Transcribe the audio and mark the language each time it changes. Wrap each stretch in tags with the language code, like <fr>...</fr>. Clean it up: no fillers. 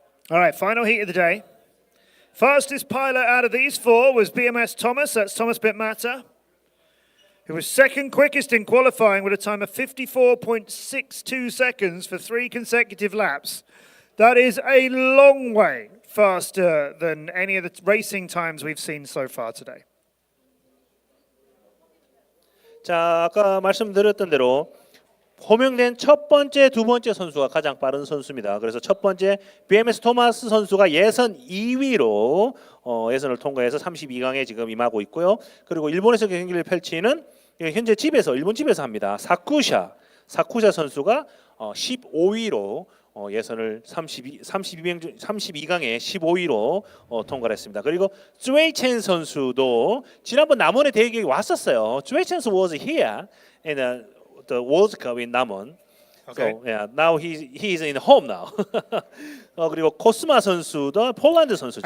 <en>All right, final heat of the day. Fastest pilot out of these four was BMS Thomas, that's Thomas Bitmata, who was second quickest in qualifying with a time of 54.62 seconds for 3 consecutive laps. That is a long way faster than any of the racing times we've seen so far today.</en> <ko>자, 아까 말씀드렸던 대로 호명된 첫 번째, 두 번째 선수가 가장 빠른 선수입니다. 그래서 첫 번째 BMS 토마스 선수가 예선 2위로 예선을 통과해서 32강에 지금 임하고 있고요. 그리고 일본에서 경기를 펼치는 현재 집에서 일본 집에서 합니다. 사쿠샤 선수가 15위로 예선을 32강에 15위로 통과를 했습니다. 그리고 쯔웨이첸 선수도 지난번 남원에 대회에 왔었어요.</ko> <en>쯔웨이첸 was here in the World Cup in Namon. Okay. So yeah, now he's in home now.</en> <ko>그리고 코스마 선수도 폴란드 선수죠.</ko>